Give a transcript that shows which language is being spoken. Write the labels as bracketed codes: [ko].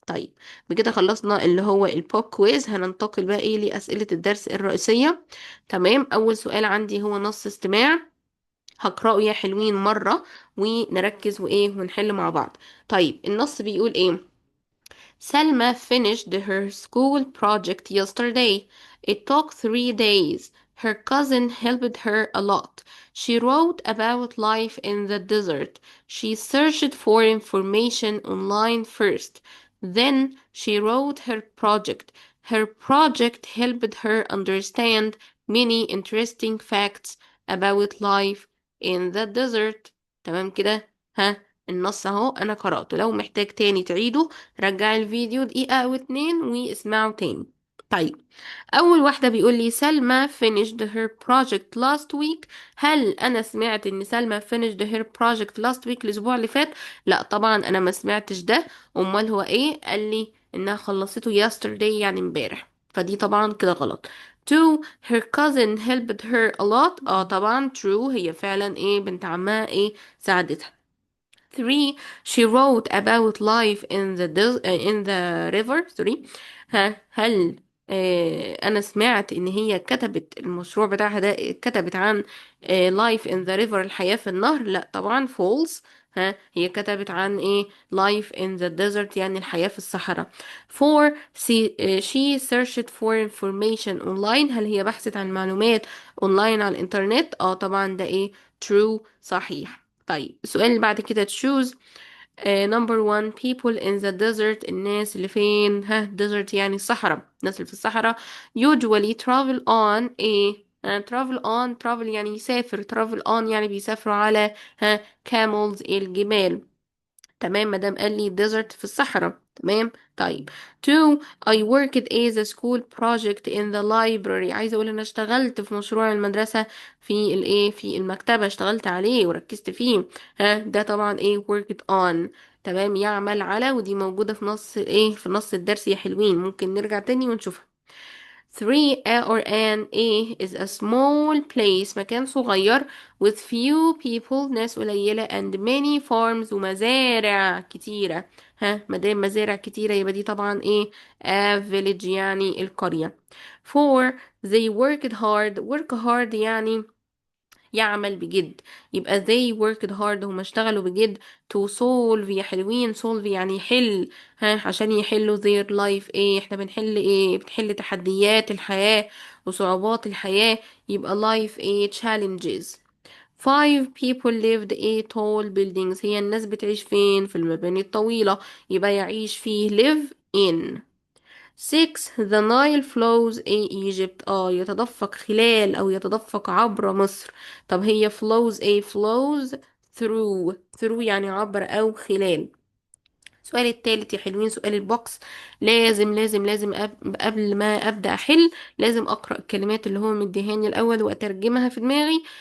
[ar] طيب بكده خلصنا اللي هو البوب كويز. هننتقل بقى لأسئلة الدرس الرئيسية. تمام، أول سؤال عندي هو نص استماع. هقرأه يا حلوين مرة ونركز ونحل مع بعض. طيب النص بيقول [en] Selma finished her school project yesterday. It took 3 days. Her cousin helped her a lot. She wrote about life in the desert. She searched for information online first. Then she wrote her project. Her project helped her understand many interesting facts about life in the desert. [ar] تمام كده. النص اهو انا قرأته. لو محتاج تاني تعيده رجع الفيديو دقيقة أو اتنين واسمعه تاني. طيب أول واحدة بيقول لي سلمى [en] finished her project last week. [ar] هل أنا سمعت إن سلمى [en] finished her project last week [ar] الأسبوع اللي فات؟ لا طبعا أنا ما سمعتش ده. أمال هو قال لي إنها خلصته yesterday يعني امبارح، فدي طبعا كده غلط. [en] Two, her cousin helped her a lot. [ar] طبعا true، هي فعلا بنت عمها ساعدتها. [en] 3 she wrote about life in the river. [ar] 3 هل أنا سمعت إن هي كتبت المشروع بتاعها ده، كتبت عن [en] life in the river [ar] الحياة في النهر؟ لا طبعا false. هي كتبت عن [en] life in the desert [ar] يعني الحياة في الصحراء. [en] 4 she searched for information online. [ar] هل هي بحثت عن معلومات اونلاين على الانترنت؟ طبعا ده true صحيح. طيب السؤال اللي بعد كده [en] choose number one people in the desert. [ar] الناس اللي فين؟ desert يعني الصحراء. الناس اللي في الصحراء [en] usually travel on travel on travel [ar] يعني يسافر. travel on يعني بيسافروا على camels الجمال. تمام، مادام قال لي desert في الصحراء. تمام. طيب. [en] two I worked as a school project in the library. [ar] عايزة اقول انا اشتغلت في مشروع المدرسة في الايه، في المكتبة، اشتغلت عليه وركزت فيه. ها، ده طبعا ايه [en] worked on. [ar] تمام، يعمل على، ودي موجودة في نص ايه، في نص الدرس يا حلوين، ممكن نرجع تاني ونشوفها. [en] Three or an A is a small place، [ar] مكان صغير [en] with few people، [ar] ناس قليلة [en] and many farms، [ar] ومزارع كتيرة. ها، مادام مزارع كتيرة يبقى دي طبعا ايه، [en] a village [ar] يعني القرية. [en] Four they worked hard. [ar] work hard يعني يعمل بجد، يبقى [en] they worked hard، [ar] هم اشتغلوا بجد [en] to solve [ar] يا حلوين. solve يعني يحل. ها، عشان يحلوا [en] their life [ar] ايه، احنا بنحل ايه، بنحل تحديات الحياة وصعوبات الحياة، يبقى life ايه challenges. [en] Five people lived a tall buildings. [ar] هي الناس بتعيش فين، في المباني الطويلة، يبقى يعيش فيه [en] live in. Six the Nile flows in Egypt. [ar] يتدفق خلال او يتدفق عبر مصر. طب هي [en] flows flows through [ar] يعني عبر او خلال. السؤال التالت يا حلوين، سؤال البوكس. لازم قبل ما ابدا احل لازم اقرا الكلمات اللي هو مديهاني الاول واترجمها في دماغي.